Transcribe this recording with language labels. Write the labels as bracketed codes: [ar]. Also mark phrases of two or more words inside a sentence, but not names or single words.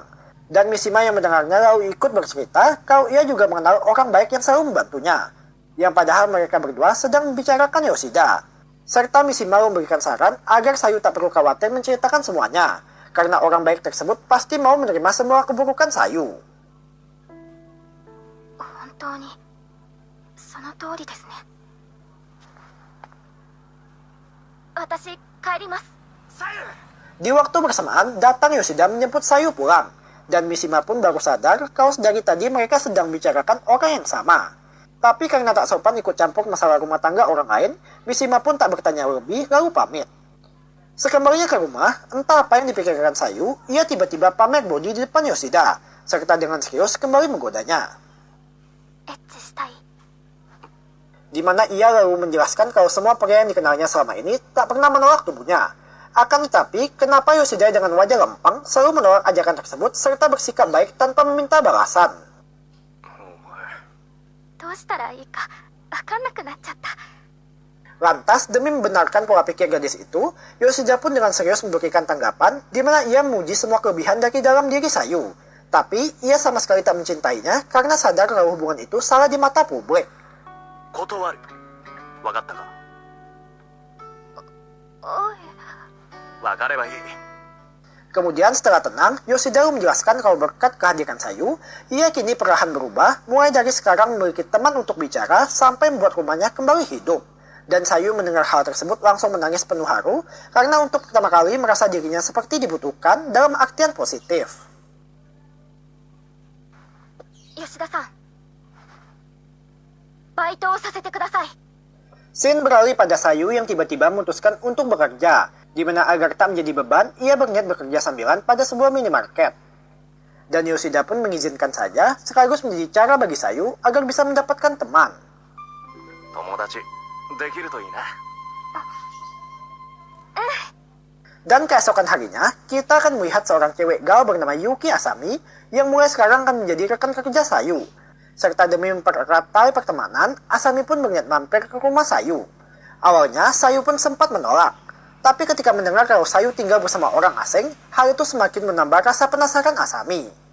[id] Dan Mishima yang mendengarnya lalu ikut bercerita kalau ia juga mengenal orang baik yang selalu membantunya. Yang padahal mereka berdua sedang membicarakan Yoshida. Serta Mishima memberikan saran agar Sayu tak perlu khawatir menceritakan semuanya, karena orang baik tersebut pasti mau menerima semua keburukan Sayu. [ja] 本当にその通りですね。私帰ります。 [id] Di waktu bersamaan, datang Yoshida menjemput Sayu pulang, dan Mishima pun baru sadar kalau dari tadi mereka sedang bicarakan orang yang sama. Tapi karena tak sopan ikut campur masalah rumah tangga orang lain, Mishima pun tak bertanya lebih lalu pamit. Sekembalinya ke rumah, entah apa yang dipikirkan Sayu, ia tiba-tiba pamer body di depan Yoshida, serta dengan serius kembali menggodanya. [ja] エッチしたい。 [id] Di mana ia lalu menjelaskan kalau semua pria yang dikenalnya selama ini tak pernah menolak tubuhnya. Akan tetapi, kenapa Yoshida dengan wajah lempeng selalu menolak ajakan tersebut serta bersikap baik tanpa meminta balasan? [ja] どうしたらいいか分かんなくなっちゃった。 [id] Lantas, demi membenarkan pola pikir gadis itu, Yoshida pun dengan serius memberikan tanggapan di mana ia memuji semua kelebihan dari dalam diri Sayu. Tapi, ia sama sekali tak mencintainya karena sadar kalau hubungan itu salah di mata publik. [ja] 断る。分かったか。分かればいい。 [id] Kemudian setelah tenang, Yoshida menjelaskan kalau berkat kehadiran Sayu, ia kini perlahan berubah, mulai dari sekarang memiliki teman untuk bicara sampai membuat rumahnya kembali hidup. Dan Sayu mendengar hal tersebut langsung menangis penuh haru, karena untuk pertama kali merasa dirinya seperti dibutuhkan dalam artian positif. [ja] Yoshida-san, バイトをさせてください。 [id] Scene beralih pada Sayu yang tiba-tiba memutuskan untuk bekerja, di mana agar tak menjadi beban, ia berniat bekerja sambilan pada sebuah minimarket. Dan Yoshida pun mengizinkan saja, sekaligus menjadi cara bagi Sayu agar bisa mendapatkan teman. [ja] 友達できるといいな。 [id] Dan keesokan harinya, kita akan melihat seorang cewek gal bernama Yuki Asami yang mulai sekarang akan menjadi rekan kerja Sayu. Serta demi mempererat tali pertemanan, Asami pun berniat mampir ke rumah Sayu. Awalnya, Sayu pun sempat menolak. Tapi ketika mendengar kalau Sayu tinggal bersama orang asing, hal itu semakin menambah rasa penasaran Asami.